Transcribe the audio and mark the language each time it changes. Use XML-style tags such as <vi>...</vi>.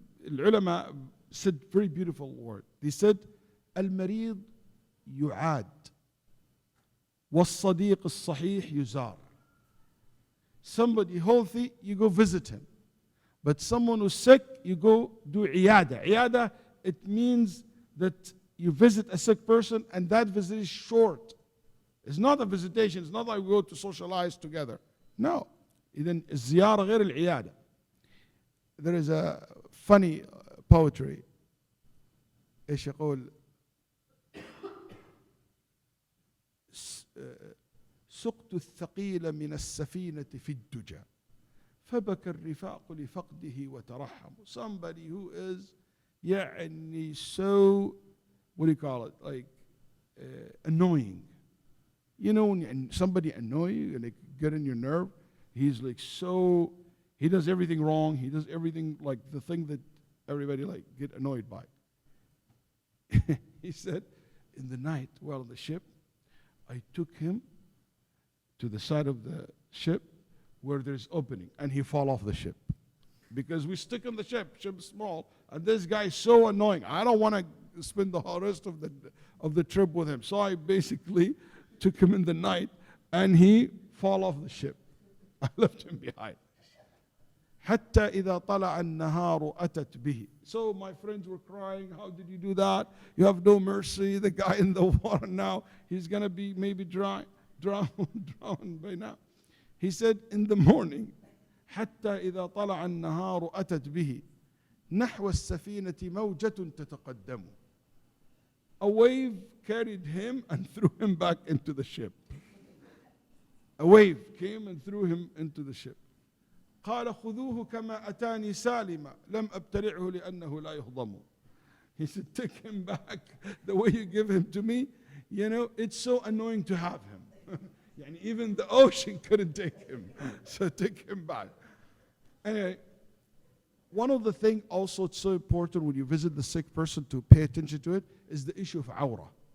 <en>العلماء said very beautiful word. They said,</en> <ar>المريض يعاد والصديق الصحيح يزار.</ar> <en>Somebody healthy, you go visit him. But someone who's sick, you go do iyada. Iyada, it means that you visit a sick person and that visit is short. It's not a visitation. It's not like we go to socialize together. No.</en> <ar>إذن الزيارة غير العيادة.</ar> <en>There is a funny poetry.</en> <ar>ايش يقول سقت الثقيل من السفينة في الدجى فبكى الرفاق لفقده وترحموا.</ar> <en>Somebody who is so, what do you call it, like annoying. When somebody annoy you and they get in your nerve, he's like so, he does everything wrong. He does everything like the thing that everybody get annoyed by. He said, in the night while on the ship, I took him to the side of the ship where there's opening, and he fall off the ship. Because we stick on the ship's small, and this guy is so annoying. I don't want to spend the whole rest of the trip with him. So I basically took him in the night, and he fall off the ship. I left him behind.</en> <ar>حتى إذا طلع النهار أتت به.</ar> <en>So my friends were crying, how did you do that? You have no mercy. The guy in the water now, he's going to be maybe drowned by now. He said, in the morning,</en> <ar>حتى إذا طلع النهار أتت به نحو السفينة موجة تتقدم.</ar> <en>A wave carried him and threw him back into the ship. A wave came and threw him into the ship.</en> <ar>قال خذوه كما أتاني سالما لم أبتلعه لأنه لا يهضم.</ar> <en>He said, take him back the way you give him to me. You know, it's so annoying to have him. Even the ocean couldn't take him. So take him back. Anyway, one of the things also it's so important when you visit the sick person to pay attention to it is the issue of awrah.</en>